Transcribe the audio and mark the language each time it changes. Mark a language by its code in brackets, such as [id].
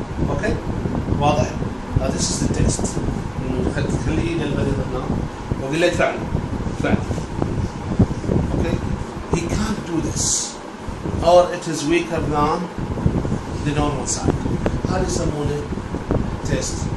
[ar] اوكي؟ واضح؟ [en] This is the test. [ar] خلي ايد المريض هنا واقول له ادفع لي. ادفع لي. اوكي؟ [en] He can't do this. Or it is weaker than the normal side. [ar] هذا يسمونه test.